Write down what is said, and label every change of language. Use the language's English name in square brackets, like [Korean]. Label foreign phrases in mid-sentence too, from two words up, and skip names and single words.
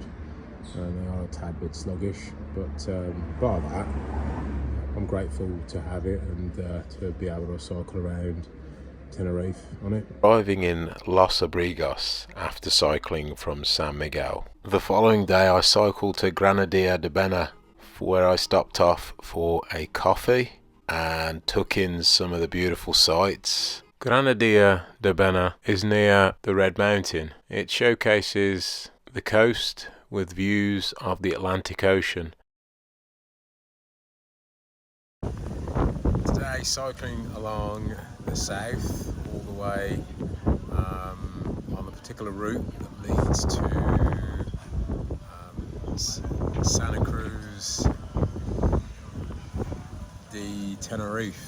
[English] They are a tad bit sluggish, but bar that, I'm grateful to have it and to be able to cycle around Tenerife on it. Arriving in Los Abrigos after cycling from San Miguel. The following day I cycled to Granadilla de Bena where I stopped off for a coffee and took in some of the beautiful sights. Granadilla de Bena is near the Red Mountain. It showcases the coast with views of the Atlantic Ocean. Today cycling along the south all the way on the particular route that leads to Santa Cruz de Tenerife.